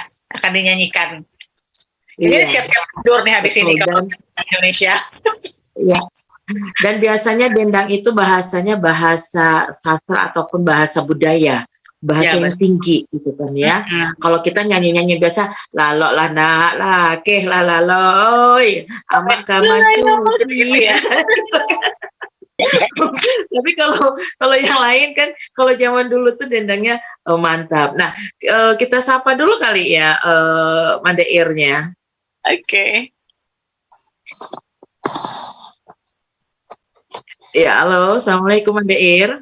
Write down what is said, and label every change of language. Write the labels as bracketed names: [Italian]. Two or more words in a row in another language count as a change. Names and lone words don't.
[Indonesian] Akan dinyanyikan. Ini siap-siap tidur nih habis ini kalau Indonesia. Iya. Dan biasanya dendang itu bahasanya bahasa sastra ataupun bahasa budaya. Bahasa yang tinggi gitu kan ya. Kalau kita nyanyi-nyanyi biasa [Minangkabau] lalok lana lakeh lalaloi amak kamancuti ya. [Indonesian] Tapi kalau yang lain kan kalau zaman dulu tuh dendangnya mantap. Nah, kita sapa dulu kali ya Manda Ir-nya. Oke. Ya, halo, assalamualaikum Manda Ir.